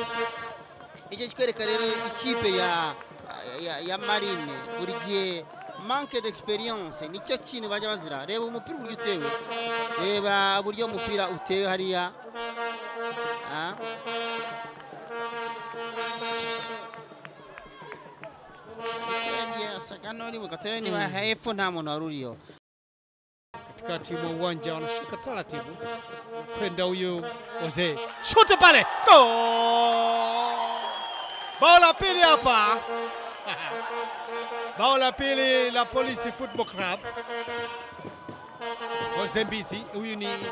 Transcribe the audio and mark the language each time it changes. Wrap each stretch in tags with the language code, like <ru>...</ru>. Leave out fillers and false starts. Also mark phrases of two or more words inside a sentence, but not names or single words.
<rw>Icyo kikwereka rero ikipe ya Marine buri gihe</rw> <fr>manque d'experience</fr> <rw>nicyo kintu bajya bazira. Reba umupira uburyo utewe, reba uburyo umupira utewe hariya. Sakanoni mukatera ni hepfo nta muntu waruriyo.</rw> <sw>Katikati mwa uwanja wanashuka taratibu kwenda huyo Jose, shoot pale, bao la pili hapa. Bao la pili la Police Football Club. Jose Mbisi, huyu ni</sw>